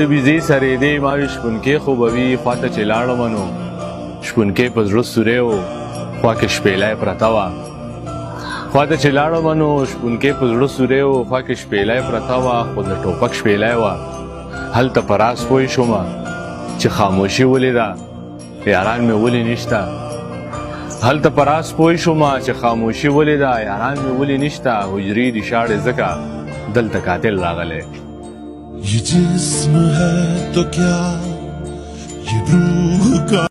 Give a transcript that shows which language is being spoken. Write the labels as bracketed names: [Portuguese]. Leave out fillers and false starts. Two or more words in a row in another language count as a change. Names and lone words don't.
[Pashto] بېزې سرېدې ما وې شپونکۍ خوبوي خواته چې لاړمه نو شپونکۍ په زړه سوری و خوا کې شپېلی پرته وه خواته چې لاړمه نو شپونکۍ په زړه سوری و خوا کې شپېلی پرته وه خو د ټوپک شپېلی وه هلته په راز پوه شومه چې خاموشي ولې ده یاران مې ولې نشته هلته په راز پوه شومه چې خاموشي ولې ده یاران مې ولې نشته حجرې دي شاړې ځکه دلته قاتل راغلی [Hindi] ये जिस्म है तो क्या ये रूह का